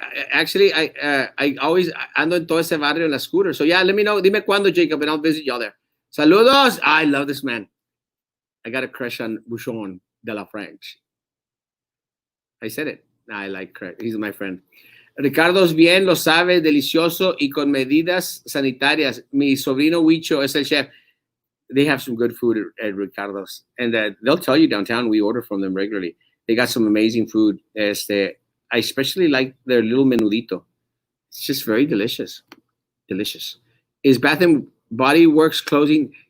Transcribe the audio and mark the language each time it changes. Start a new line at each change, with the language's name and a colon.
Spanish: Actually, I always ando en todo ese barrio en la scooter.
English: So yeah, let me know. Dime cuándo, Jacob, and I'll visit y'all there. Saludos. I love this man. I got a crush on Bouchon de la French. I said it. I like crush. He's my friend.
Spanish: Ricardo's bien, lo sabe, delicioso y con medidas sanitarias. Mi sobrino Huicho es el chef.
English: They have some good food at Ricardo's. And they'll tell you downtown, we order from them regularly. They got some amazing food. I especially like their little menudito. It's just very delicious. Delicious. Is Bath and Body Works closing?